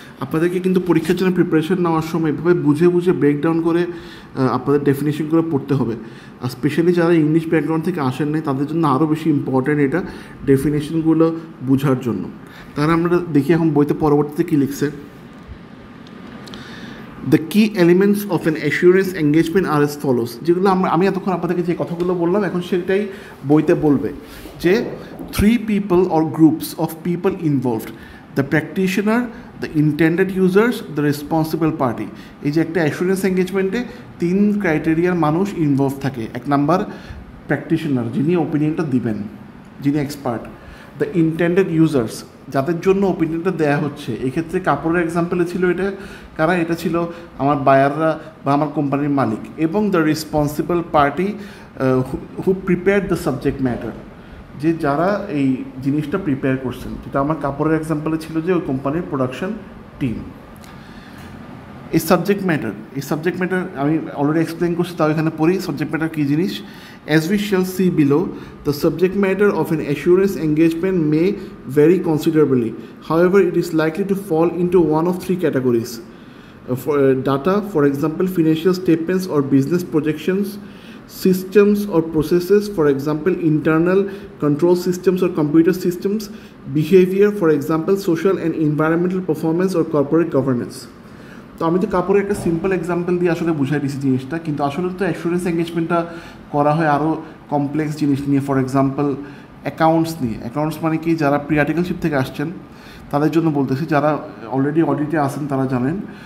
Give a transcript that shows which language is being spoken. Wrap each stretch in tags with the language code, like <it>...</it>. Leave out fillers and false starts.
<bn>আপনাদেরকে কিন্তু পরীক্ষার জন্য প্রিপারেশন নেওয়ার সময় এভাবে বুঝে ব্রেকডাউন করে আপনাদের ডেফিনেশনগুলো পড়তে হবে। আর স্পেশালি যারা ইংলিশ ব্যাকগ্রাউন্ড থেকে আসেন নাই, তাদের জন্য আরও বেশি ইম্পর্ট্যান্ট এটা ডেফিনেশনগুলো বোঝার জন্য। তাহলে আমরা দেখি এখন বইতে পরবর্তীতে কী লিখছে।</bn> <en>The key elements of an assurance engagement are as follows.</en> <bn>যেগুলো আমি এতক্ষণ আপনাদেরকে যে কথাগুলো বললাম, এখন সেটাই বইতে বলবে যে</bn> <en>3 people or groups of people involved: the practitioner, the intended users, the responsible party.</en> <bn>এই যে একটা অ্যাসিওরেন্স এঙ্গেজমেন্টে 3 ক্রাইটেরিয়ার মানুষ ইনভলভ থাকে। 1 নাম্বার প্র্যাকটিশনার, যিনি ওপিনিয়নটা দিবেন, যিনি এক্সপার্ট।</bn> <en>the intended users,</en> <bn>যাদের জন্য ওপিনিয়নটা দেওয়া হচ্ছে। এক্ষেত্রে কাপড়ের এক্সাম্পলে ছিল এটা কারা? এটা ছিল আমার বায়াররা বা আমার কোম্পানির মালিক।</bn> <en>এবং the responsible party who prepare the subject matter,</en> <bn>যে যারা এই জিনিসটা প্রিপেয়ার করছেন। যেটা আমার কাপড়ের এক্সাম্পলে ছিল যে ওই কোম্পানির প্রোডাকশন টিম। এই সাবজেক্ট ম্যাটার আমি অলরেডি এক্সপ্লেন করছি, তাও এখানে পড়ি সাবজেক্ট ম্যাটার কী জিনিস।</bn> <en>As we shall see below, the subject matter of an assurance engagement may vary considerably. However, it is likely to fall into one of 3 categories. Data, for example, financial statements or business projections; systems or processes, for example, internal control systems or computer systems; behavior, for example, social and environmental performance or corporate governance.</en> <bn>তো আমি তো কাপড়ের একটা simple example দিয়ে আসলে বুঝাই দিয়েছি জিনিসটা, কিন্তু আসলে তো অ্যাসুরেন্স এঙ্গেজমেন্টটা করা হয় আরও কমপ্লেক্স জিনিস নিয়ে। ফর এক্সাম্পল অ্যাকাউন্টস নিয়ে। অ্যাকাউন্টস মানে কি, যারা প্রি আর্টিকেলশিপ থেকে আসছেন তাদের জন্য বলতেছি, যারা অলরেডি অডিটে আসেন তারা জানেন।</bn>